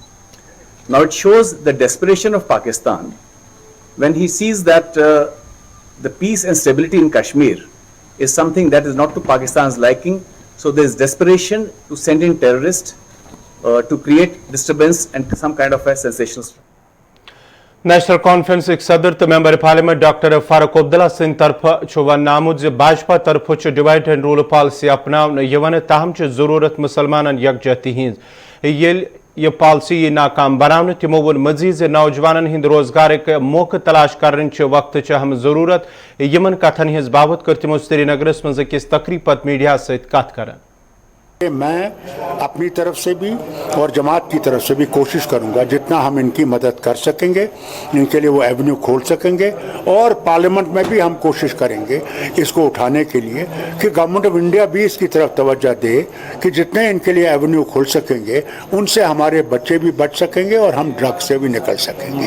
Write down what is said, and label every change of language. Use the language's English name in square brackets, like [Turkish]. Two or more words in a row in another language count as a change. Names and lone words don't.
[English] Now it shows the desperation of Pakistan when he sees that the peace and stability in Kashmir is something that is not to Pakistan's liking. So there is desperation to send in terrorists to create disturbance and some kind of a sensational. [Kashmiri] نیشنل کانفرنس صدر تو [English] member parliament [Kashmiri] ڈاکٹر فاروق عبداللہ سند طرف ون آمت زِ بھاجپا طرف [English] divide and rule policy [Kashmiri] اپناؤن تاہم ظرورت مسلمان یکجہتی ہز یل یہ پالسی ناکام بنانے تمو ون مزید زِ نوجوانن ہند روزگار موقع تلاش کرن وقت اہم ضرورت یمن کتھن ہز بابت کر تمو سری نگرس مز أکس تقریب پتہ میڈیا ست کت کران. [Urdu] میں اپنی طرف سے بھی اور جماعت کی طرف سے بھی کوشش کروں گا جتنا ہم ان کی مدد کر سکیں گے ان کے لیے وہ ایونیو کھول سکیں گے اور پارلیمنٹ میں بھی ہم کوشش کریں گے اس کو اٹھانے کے لیے کہ گورنمنٹ آف انڈیا بھی اس کی طرف توجہ دے کہ جتنے ان کے لیے ایونیو کھول سکیں گے ان سے ہمارے بچے بھی بچ سکیں گے اور ہم ڈرگ سے بھی نکل سکیں گے.